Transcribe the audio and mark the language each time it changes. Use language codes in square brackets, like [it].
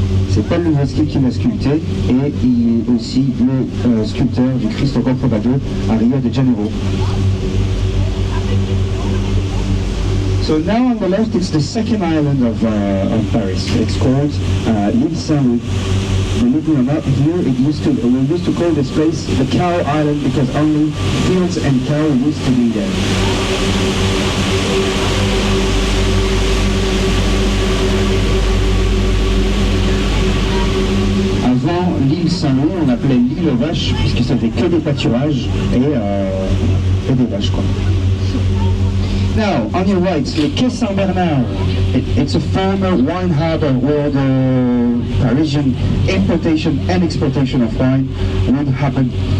[fr] C'est Paul Lubotski qui l'a sculpté et il est aussi le sculpteur du Christ au Corcovado à Rio de Janeiro. [en] So now on the left, it's the second island of Paris. It's called l'île Saint-Louis. Believe it or not, here we used to call this place the Cow Island because only fields and cow used to be there. [fr] Avant l'île Saint-Louis, on l'appelait l'île aux vaches puisque c'était que des pâturages et des vaches quoi. [en] Now, on your right, le Quai Saint-Bernard. It's a former wine harbor where the Parisian importation and exportation of wine would happen.